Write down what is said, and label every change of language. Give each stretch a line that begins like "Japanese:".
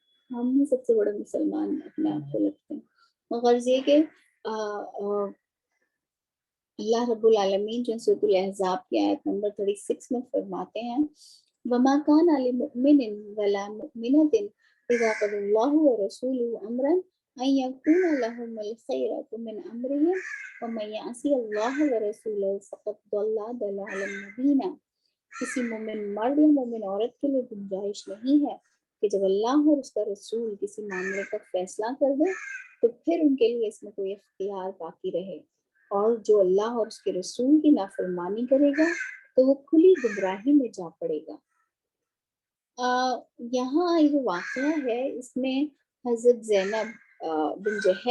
Urdu: ہم ہی سب سے بڑے مسلمان اپنے آپ کو لگتے ہیں. غرض یہ کہ اللہ رب العالمین جو سورۃ الاحزاب کی آیت نمبر 36 میں فرماتے ہیں
Arabic: وَمَا كَانَ لِمُؤْمِنٍ وَلَا مُؤْمِنَةٍ إِذَا قَضَى اللَّهُ وَرَسُولُهُ أَمْرًا أن يكون لهم الخيرة من أمرهم ومن يعص الله ورسوله فقد ضل ضلالا مبينا.
Urdu: کسی مومن مرد یا مومن عورت کے لیے گنجائش نہیں ہے کہ جب اللہ اور اس کا رسول کسی معاملے کا فیصلہ کر دے تو پھر ان کے لیے اس میں کوئی اختیار باقی رہے، اور جو اللہ اور اس کے رسول کی نافرمانی کرے گا تو وہ کھلی گمراہی میں جا پڑے گا۔ یہاں یہ جو واقعہ ہے اس میں حضرت زینب بنت